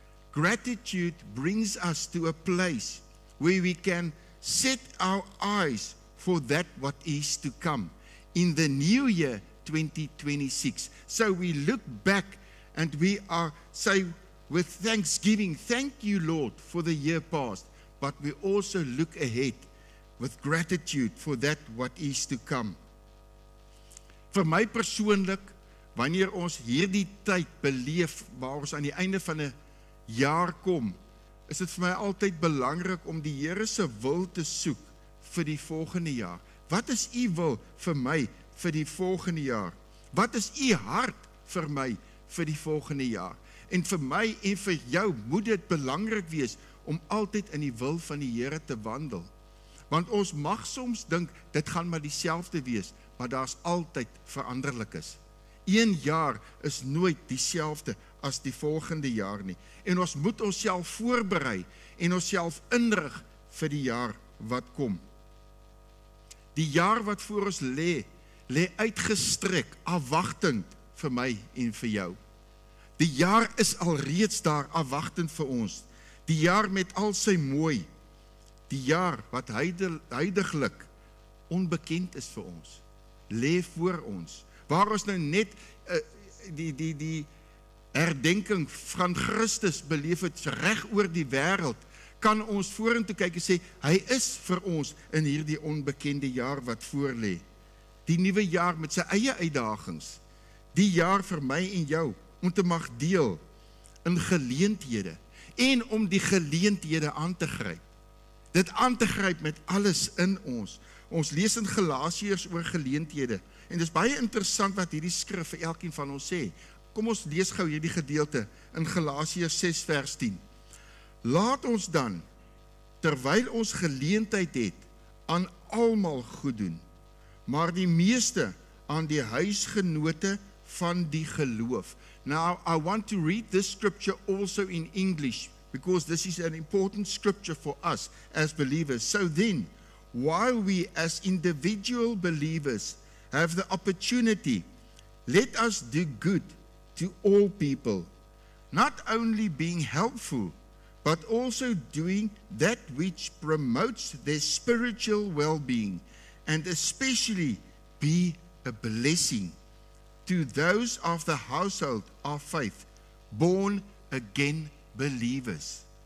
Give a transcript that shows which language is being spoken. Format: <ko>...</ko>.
<en>Gratitude brings us to a place where we can set our eyes for that what is to come in the new year 2026. So we look back and we are say with thanksgiving, thank you Lord for the year past, but we also look ahead with gratitude for that what is to come.</en> <af>Vir my persoonlik, wanneer ons hierdie tyd beleef waar ons aan die einde van 'n jaar kom, is dit vir my altyd belangrik om die Here se wil te soek vir die volgende jaar. Wat is U wil vir my vir die volgende jaar? Wat is U hart vir my vir die volgende jaar? En vir my en vir jou moet dit belangrik wees om altyd in die wil van die Here te wandel. Want ons mag soms dink, dit gaan maar dieselfde wees, maar daar's altyd veranderlikes. Een jaar is nooit dieselfde as die volgende jaar nie. En ons moet onsself voorberei en onsself inrig vir die jaar wat kom. Die jaar wat voor ons lê uitgestrek, afwagtend vir my en vir jou. Die jaar is alreeds daar, afwagtend vir ons. Die jaar met al sy mooi. Die jaar wat huidiglik onbekend is vir ons, lê voor ons. Waar ons nou net die herdenking van Christus beleef het reg oor die wêreld, kan ons vorentoe kyk en sê, hy is vir ons in hierdie onbekende jaar wat voor lê. Die nuwe jaar met sy eie uitdagings. Die jaar vir my en jou, om te mag deel in geleenthede en om die geleenthede aan te gryp. Dit aan te gryp met alles in ons. Ons lees in Galasiërs oor geleenthede. En dit is baie interessant wat hierdie skrif vir elkeen van ons sê. Kom ons lees gou hierdie gedeelte in Galasiërs 6 vers 10. Laat ons dan, terwyl ons geleentheid het, aan almal goed doen, maar die meeste aan die huisgenote van die geloof.</af> <en>Now, I want to read this scripture also in English, because this is an important scripture for us as believers. So then, while we as individual believers have the opportunity, let us do good to all people, not only being helpful, but also doing that which promotes their spiritual well-being, and especially be a blessing to those of the household of faith, born again believers.</en>